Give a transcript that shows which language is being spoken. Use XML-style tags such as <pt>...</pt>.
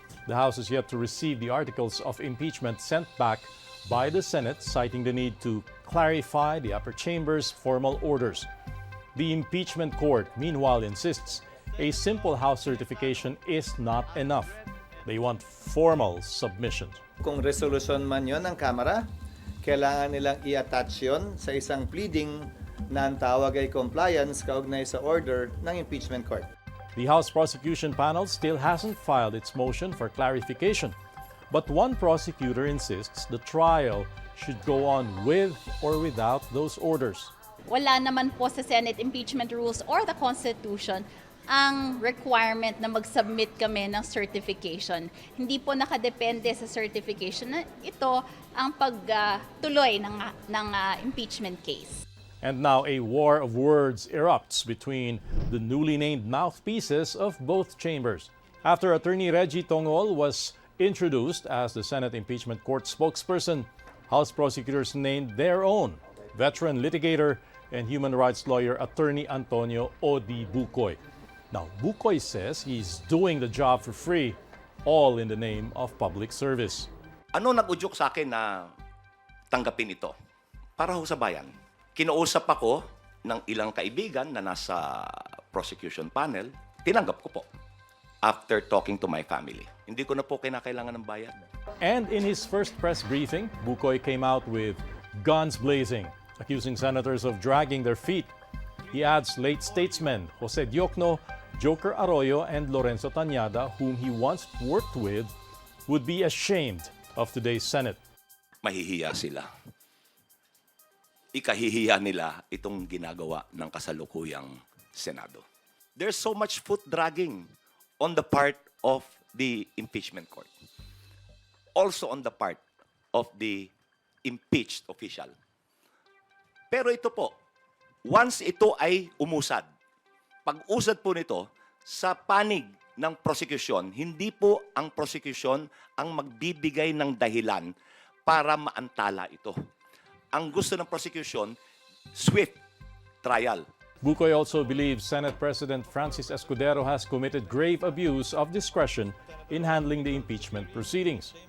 <en>The House is yet to receive the articles of impeachment sent back by the Senate, citing the need to clarify the upper chamber's formal orders. The impeachment court, meanwhile, insists a simple House certification is not enough. They want formal submissions.</en> <tl>Kung resolution man yon ng Kamara, kailangan nilang i-attach yon sa isang pleading na ang tawag ay compliance kaugnay sa order ng impeachment court.</tl> <en>The House prosecution panel still hasn't filed its motion for clarification, but one prosecutor insists the trial should go on with or without those orders.</en> <tl>Wala naman po sa Senate impeachment rules</tl> <en>or the Constitution</en> <tl>ang requirement na mag-submit kami ng certification. Hindi po nakadepende sa certification na ito ang pagtuloy ng impeachment case.</tl> <en>And now a war of words erupts between the newly named mouthpieces of both chambers. After Attorney Reggie Tongol was introduced as the Senate Impeachment Court spokesperson, House prosecutors named their own veteran litigator and human rights lawyer Attorney Antonio Odi Bucoy. Now, Bucoy says he's doing the job for free, all in the name of public service.</en> <tl>Ano nag-udyok sa akin na tanggapin ito? Para ho sa bayan. Kinausap ako ng ilang kaibigan na nasa prosecution panel, tinanggap ko po after talking to my family. Hindi ko na po kinakailangan ng bayad.</tl> <en>And in his first press briefing, Bucoy came out with guns blazing, accusing senators of dragging their feet. He adds late statesmen Jose Diokno, Joker Arroyo, and Lorenzo Tañada, whom he once worked with, would be ashamed of today's Senate.</en> <tl>Mahihiya sila. Ikahihiya nila itong ginagawa ng kasalukuyang Senado.</tl> <en>There's so much foot dragging on the part of the impeachment court. Also on the part of the impeached official.</en> <tl>Pero ito po, once ito ay umusad, pag-usad po nito sa panig ng prosecution, hindi po ang prosecution ang magbibigay ng dahilan para maantala ito. Ang gusto ng prosecution, swift trial.</tl> <en>Bucoy also believes Senate President Francis Escudero has committed grave abuse of discretion in handling the impeachment proceedings.</en>